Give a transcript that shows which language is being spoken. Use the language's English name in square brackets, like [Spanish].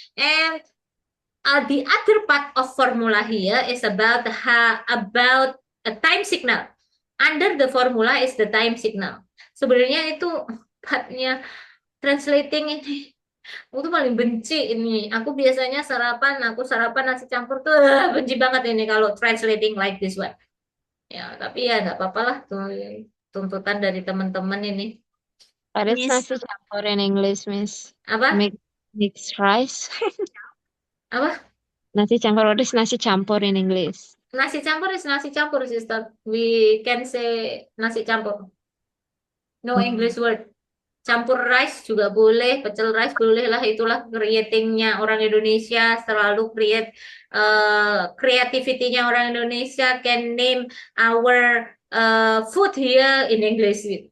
[English] And the other part of formula here is about a time signal. Under the formula is the time signal. [Indonesian] Sebenarnya itu partnya translating ini. Aku tuh paling benci ini. Aku biasanya sarapan nasi campur tuh benci banget ini kalau translating [English] like this one. [Indonesian] Ya, tapi ya nggak apa-apa lah tuh tuntutan dari teman-teman ini. [English] What is Miss, nasi campur in English, Miss? [Indonesian] Apa? [English] Mixed rice. [Indonesian] Apa? Nasi campur. [English] What is nasi campur in English? Nasi campur is nasi campur, sister. We can say nasi campur. No English word. [Indonesian] Campur rice juga boleh, pecel rice boleh lah. Itulah creatingnya orang Indonesia. Selalu create creativity-nya orang Indonesia. [English] Can name our food here in English.